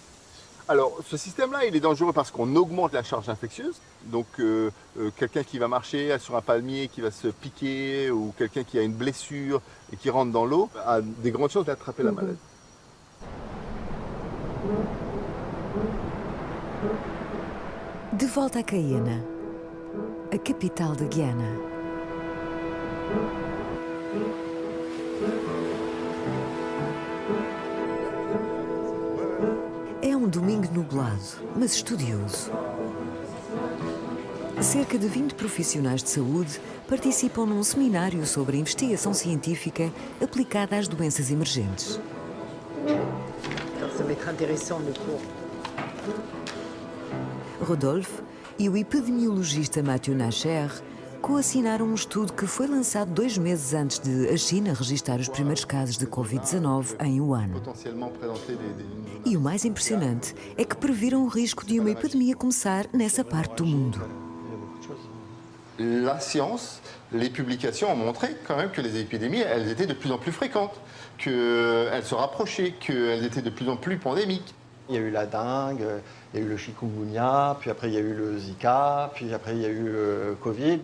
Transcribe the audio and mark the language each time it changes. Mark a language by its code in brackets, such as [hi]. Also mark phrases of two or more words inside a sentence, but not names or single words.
[fr] Alors, ce système-là, il est dangereux parce qu'on augmente la charge infectieuse. Donc, quelqu'un qui va marcher sur un palmier, qui va se piquer, ou quelqu'un qui a une blessure et qui rentre dans l'eau, a des grandes chances d'attraper la maladie. [pt] De volta a Caiena, a capital da Guiana. É um domingo nublado, mas estudioso. Cerca de 20 profissionais de saúde participam num seminário sobre a investigação científica aplicada às doenças emergentes. [fr] Ça va être intéressant le cours. [pt] Rodolphe e o epidemiologista Mathieu Nacher coassinaram um estudo que foi lançado 2 meses antes de a China registrar os primeiros casos de Covid-19 em Wuhan. [fr] Potentiellement présenter [pt] E o mais impressionante é que previram o risco de uma epidemia começar nessa parte do mundo. [fr] La science, les publications ont montré quand même que les épidémies, elles étaient de plus en plus fréquentes, qu'elles se rapprochaient, qu'elles étaient de plus en plus pandémiques. Il y a eu la dengue, il y a eu le chikungunya, puis après il y a eu le Zika, puis après il y a eu le Covid.